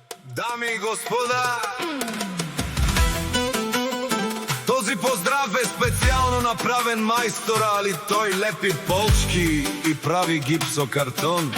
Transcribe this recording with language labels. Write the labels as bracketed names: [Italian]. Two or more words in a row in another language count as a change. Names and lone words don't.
[Bulgarian] Дами и господа, този поздрав е специално направен [Macedonian] мајстора, али тој лепи полчки и прави гипсокартон.